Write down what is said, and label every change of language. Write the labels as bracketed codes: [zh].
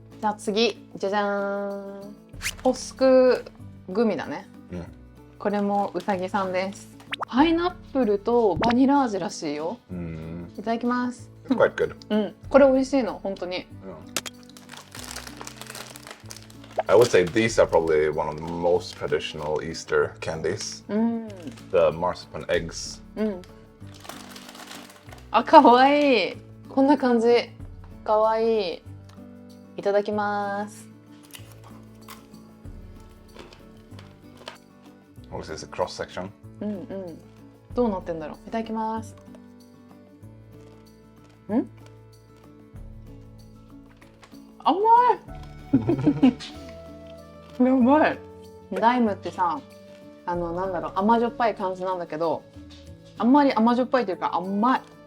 [ja] じゃあ次、じゃじゃーん。ホスクグミだね。これもうさぎさんです。パイナップルとバニラ味らしいよ。いただきます。 [en] It's quite good. [ja] これ美味しいの本当に。 [en] I would say these are probably one of the most traditional Easter candies. The marzipan eggs. [ja] あ、かわいい。こんな感じ。かわいい。いただきます。 [en] What is this, a cross section? [ja] どうなってんだろう。いただきます。甘い。やばい。ライムってさ、なんだろう、甘じょっぱい感じなんだけど、あんまり甘じょっぱいというか甘い。